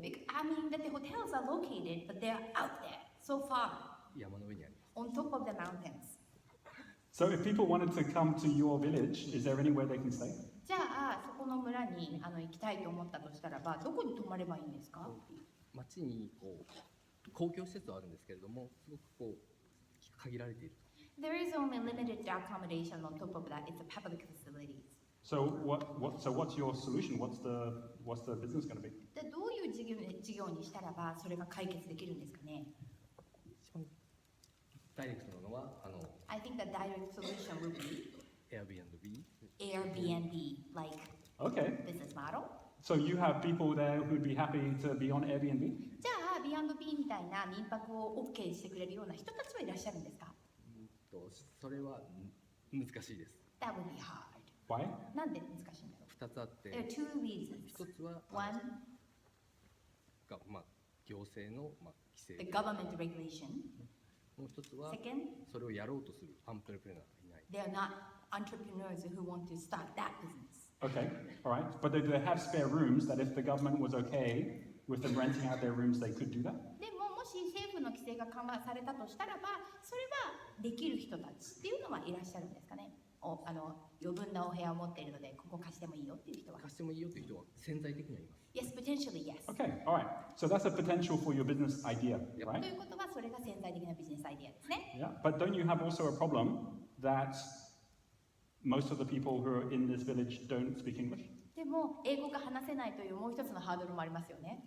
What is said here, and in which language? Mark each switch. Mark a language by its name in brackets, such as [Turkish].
[English] I mean that the hotels are located, but they're out there, so far, [Japanese] 山の上にあります [English] on top of the mountains. So if people wanted to come to your village, is there anywhere they can stay? [Japanese] じゃあ、そこの村に行きたいと思ったとしたらば、どこに泊まればいいんですか？町に公共施設はあるんですけれどもすごく限られている [English] There is only limited accommodation on top of that. It's a public facilities. So what's your solution? What's the business going to be? [Japanese] でどういう事業にしたらばそれが解決できるんですかね？一番ダイレクトなのは [English] I think the direct solution will be Airbnb, like Okay. business model. So you have people there who'd be happy to be on Airbnb? [Japanese] じゃあ B&B みたいな民泊を OK してくれるような人たちはいらっしゃるんですか？それは難しいです [English] That would be hard. Why? [Japanese] なんで難しいんだろう？ 2つあって [English] There are two reasons. [Japanese] 一つは [English] One, [Japanese] 行政の規制 [English] the government regulation. [Japanese] もう一つは [English] Second, [Japanese] それをやろうとするアントレプレナーがいない [English] they are not entrepreneurs who want to start that business. Okay. All right. But do they have spare rooms that if the government was okay with them renting out their rooms, they could do that? [Japanese] でももし政府の規制が緩和されたとしたらば、それはできる人たちっていうのはいらっしゃるんですかね？余分なお部屋を持っているので、ここ貸してもいいよっていう人は。貸してもいいよという人は潜在的にはいます [English] Yes, potentially yes. Okay. All right. So that's a potential for your business idea, [Japanese] と [English] right? [Japanese] いうことは、それが潜在的なビジネスアイデアですね。 [English] Yeah. But don't you have also a problem that most of the people who are in this village don't speak English? [Japanese] でも、英語が話せないというもう一つのハードルもありますよね。